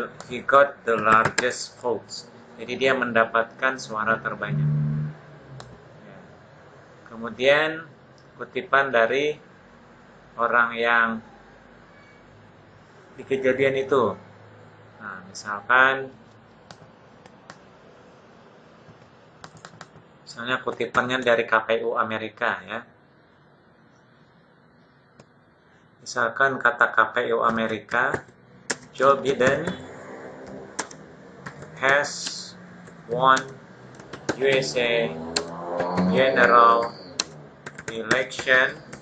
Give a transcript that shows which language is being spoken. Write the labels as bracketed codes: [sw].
[en] He got the largest votes. [id] Jadi dia mendapatkan suara terbanyak. Ya. Kemudian kutipan dari orang yang di kejadian itu. Nah, misalkan Misalnya kutipannya dari KPU Amerika ya. Misalkan kata KPU Amerika, [en] Joe Biden has won USA general election